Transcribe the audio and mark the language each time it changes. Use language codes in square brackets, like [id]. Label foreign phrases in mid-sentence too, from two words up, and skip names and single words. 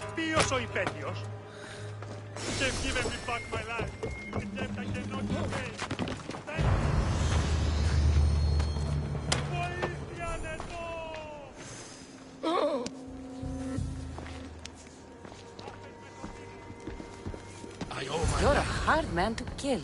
[el] Ποιος ο υπέτειος? [en] They've given me back my life. A debt I cannot repay. [el] Βοήθεια εδώ! [en] I owe my You're a life. hard man to kill.